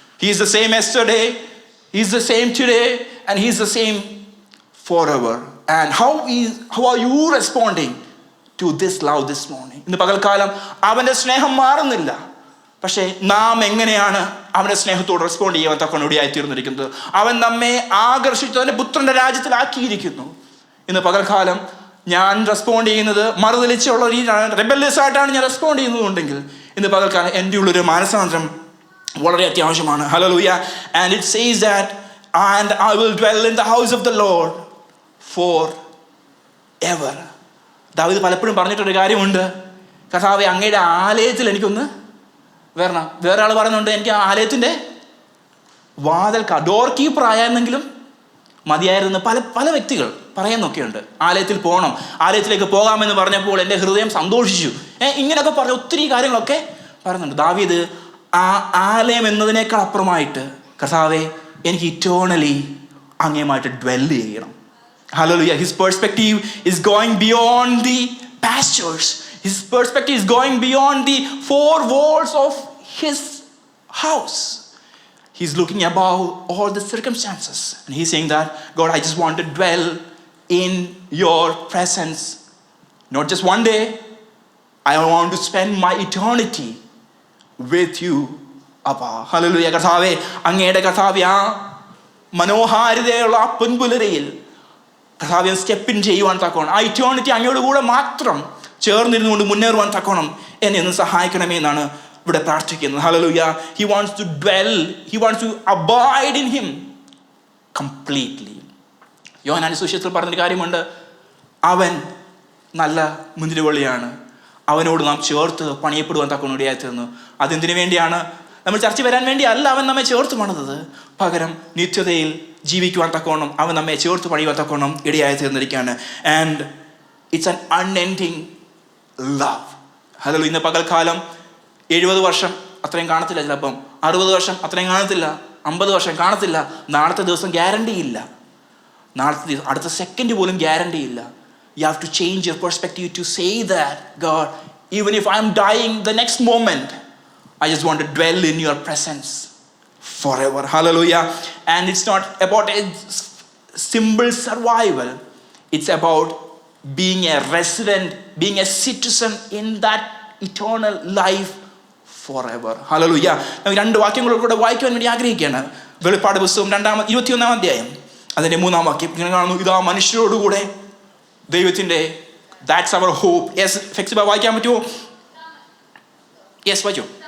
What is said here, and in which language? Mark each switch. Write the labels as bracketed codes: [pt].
[en] He is the same yesterday, he is the same today, and he is the same forever. And how are you responding to this love this morning? [ml] ഇന്ന് പകൽക്കാലം അവൻ്റെ സ്നേഹം മാറുന്നില്ല, പക്ഷേ നാം എങ്ങനെയാണ് അവൻ്റെ സ്നേഹത്തോട് റെസ്പോണ്ട് ചെയ്യാൻ തക്കവണ്ണം തീർന്നിരിക്കുന്നത്? അവൻ നമ്മെ ആകർഷിച്ചു അവൻ്റെ പുത്രൻ്റെ രാജ്യത്തിലാക്കിയിരിക്കുന്നു. ഇന്ന് പകൽക്കാലം ഞാൻ റെസ്പോണ്ട് ചെയ്യുന്നത് മറുതലിച്ചുള്ള രീതിയാണ്, റെബല്യസ് ആയിട്ടാണ് ഞാൻ റെസ്പോണ്ട് ചെയ്യുന്നതുണ്ടെങ്കിൽ, ഇന്ന് പകൽക്കാലം എൻ്റെ ഉള്ളൊരു മാനസാന്തരം വളരെ അത്യാവശ്യമാണ്. Hallelujah. [en] And it says that and I will dwell in the house of the Lord forever. [ml] ദാവീദ് പലപ്പോഴും പറഞ്ഞിട്ടൊരു കാര്യമുണ്ട്, കർത്താവേ അങ്ങയുടെ ആലയത്തിൽ എനിക്കൊന്ന് വരണം. വേറെ ആൾ പറയുന്നുണ്ട്, എനിക്ക് ആ ആലയത്തിൻ്റെ ഡോർ കീപ്പർ ആയിരുന്നെങ്കിലും മതിയായിരുന്നു. പല വ്യക്തികൾ പറയുന്നൊക്കെയുണ്ട്, ആലയത്തിൽ പോകണം, ആലയത്തിലേക്ക് പോകാമെന്ന് പറഞ്ഞപ്പോൾ എൻ്റെ ഹൃദയം സന്തോഷിച്ചു, ഇങ്ങനെയൊക്കെ പറഞ്ഞ ഒത്തിരി കാര്യങ്ങളൊക്കെ പറയുന്നുണ്ട്. ദാവീദ് ആ ആലയം എന്നതിനേക്കാൾ അപ്പുറമായിട്ട്, കർത്താവേ എനിക്ക് ഇറ്റേണലി അങ്ങേയുമായിട്ട് ഡ്വെല്ല് ചെയ്യണം. Hallelujah. [en] His perspective is going beyond the pastors. His perspective is going beyond the four walls of his house. He's looking above all the circumstances. And he's saying that, God, I just want to dwell in your presence. Not just one day. I want to spend my eternity with you, Abba. Hallelujah. [ml] കർത്താവേ, അങ്ങയുടെ കർത്താവേ ആ മനോഹാരിതയുള്ള ആ പൊൻപുലരയിൽ കർത്താവേ [en] step in [ml] ചെയ്യുവാൻ തക്കോണം, ആ eternity അങ്ങയുടെ കൂടെ മാത്രം ചേർന്നിരുന്നുകൊണ്ട് മുന്നേറുവാൻ തക്കോണം എന്നെ ഒന്ന് സഹായിക്കണമേ എന്നാണ് ഇവിടെ പ്രാർത്ഥിക്കുന്നത്. Hallelujah. [en] He wants to dwell, he wants to abide in him completely. [ml] യോഹന്നാന്റെ സുവിശേഷത്തിൽ പറഞ്ഞൊരു കാര്യമുണ്ട്, അവൻ നല്ല മുന്തിരിവള്ളിയാണ്, അവനോട് നാം ചേർത്ത് പണിയപ്പെടുവാൻ തക്കോണം ഇടയായിത്തീർന്നു. അതെന്തിനു വേണ്ടിയാണ്? നമ്മൾ ചർച്ച വരാൻ വേണ്ടി അല്ല അവൻ നമ്മെ ചേർത്ത് പണിതത്, പകരം നിത്യതയിൽ ജീവിക്കുവാൻ തക്കോണം അവൻ നമ്മെ ചേർത്ത് പണിയുവാൻ തക്കോണം ഇടയായി തീർന്നിരിക്കുകയാണ്. [en] And it's an unending love. Hallelujah. [ml] ഇന്ന് പകൽക്കാലം 70 വർഷം അത്രയും കാണത്തില്ല, ചിലപ്പം 60 വർഷം അത്രയും കാണത്തില്ല, 50 വർഷം കാണത്തില്ല. നാളത്തെ ദിവസം ഗ്യാരണ്ടി ഇല്ല, അടുത്ത സെക്കൻഡ് പോലും ഗ്യാരണ്ടി ഇല്ല. [en] You have to change your perspective to say that, God, even if I'm dying the next moment, I just want to dwell in your presence forever. Hallelujah. And it's not about a simple survival. It's about being a resident, being a citizen in that eternal life forever. Hallelujah. [ml] ഞാൻ 2 വാക്യങ്ങളോട് വായിക്കുവാൻ വേണ്ടി ആഗ്രഹിക്കുകയാണ്. വെളിപ്പാട് പുസ്തകം 21-ാം അധ്യായം അതിൻ്റെ 3-ാം വാക്യം ഇങ്ങനെ കാണുന്നു. ഇതാ മനുഷ്യരോടുകൂടെ ദൈവത്തിൻ്റെ, [en] that's our hope. [ml] യെസ്, ഫെക്സിബ വായിക്കാൻ പറ്റുമോ? യെസ്, വായിച്ചോ.